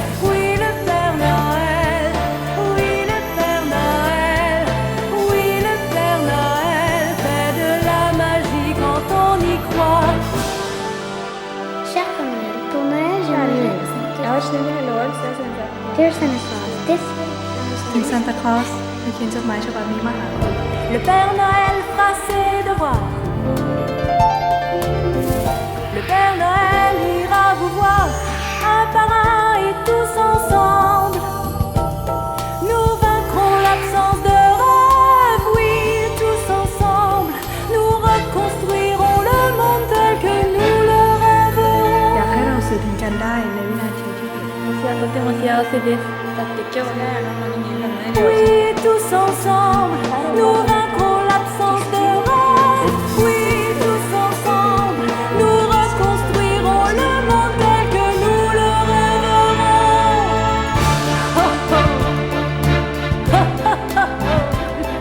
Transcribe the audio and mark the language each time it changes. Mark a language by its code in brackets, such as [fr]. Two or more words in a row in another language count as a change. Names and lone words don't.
[fr] Oui, le Père Noël, oui, le Père Noël, oui, le Père Noël fait de la magie quand on y croit. Cher Père Noël, pour Noël, j'aimerais... [en] Dear Santa Claus, this Dear Santa Claus, [th] เขียนจดหมายฉบับนี้มาหาคุณ [fr] Le Père Noël fera ses devoirs. Le Père Noël ira vous voir un par un et tous ensemble. Nous vaincrons l'absence de rêve, oui, tous ensemble. Nous reconstruirons le monde tel que nous le rêverons. [th] อยากให้เราสื่อถึงกันได้ในวินาทีที่ผิด [fr] Oui, tous ensemble, nous vaincrons l'absence de rêve. Oui, tous ensemble, nous reconstruirons le monde tel que nous le rêverons.